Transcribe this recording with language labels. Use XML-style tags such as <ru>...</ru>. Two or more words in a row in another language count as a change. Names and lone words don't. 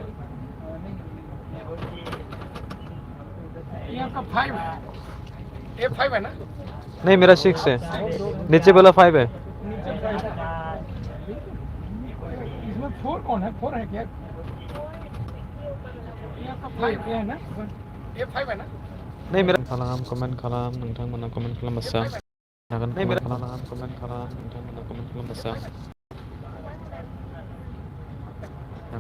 <hi>ये आपका 5 है, A5 है ना? नहीं, मेरा 6 है, नीचे वाला 5 है। नीचे 5 है। इसमें 4 कौन है? 4 है क्या? ये आपका 5 है ना? A5 है ना? नहीं, मेरा</hi> <brx>कमेंट खालाम नोंथांमोना कमेंट खालामबासो हागोन। कमेन्ट खालाम नोंथांमोना कमेन्ट खालामबासो हागोन।</brx>